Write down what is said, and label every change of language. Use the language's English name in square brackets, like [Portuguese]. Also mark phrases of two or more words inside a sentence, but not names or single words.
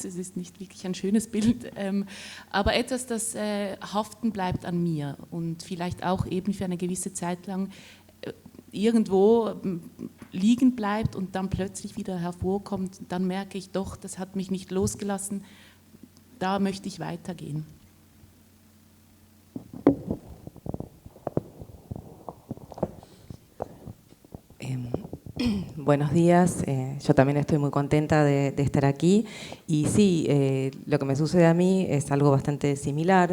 [German] Es ist nicht wirklich ein schönes Bild, aber etwas, das haften bleibt an mir und vielleicht auch eben für eine gewisse Zeit lang irgendwo liegen bleibt und dann plötzlich wieder hervorkommt. Dann merke ich doch, das hat mich nicht losgelassen, da möchte ich weitergehen. [Spanish] Buenos días, yo también estoy muy contenta de estar aquí y sí, lo que me sucede a mí es algo bastante similar.